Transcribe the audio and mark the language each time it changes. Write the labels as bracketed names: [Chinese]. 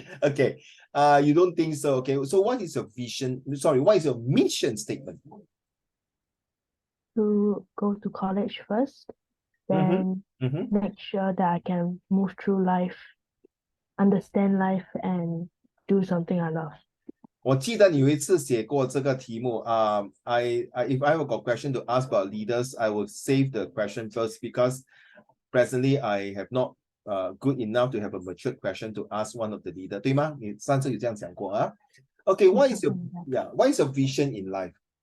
[English] Okay. You don't think so? Okay. So what is your vision? Sorry, what is your mission statement? To go to college first, then make sure that I can move through life, understand life, and do something I love. [Chinese] 我记得你有一次写过这个题目. [English] If I have got question to ask about leaders, I will save the question first because presently I have not good enough to have a matured question to ask one of the leader, [Chinese] 对吗？你上次有这样讲过啊? [English] Okay, what is your vision in life?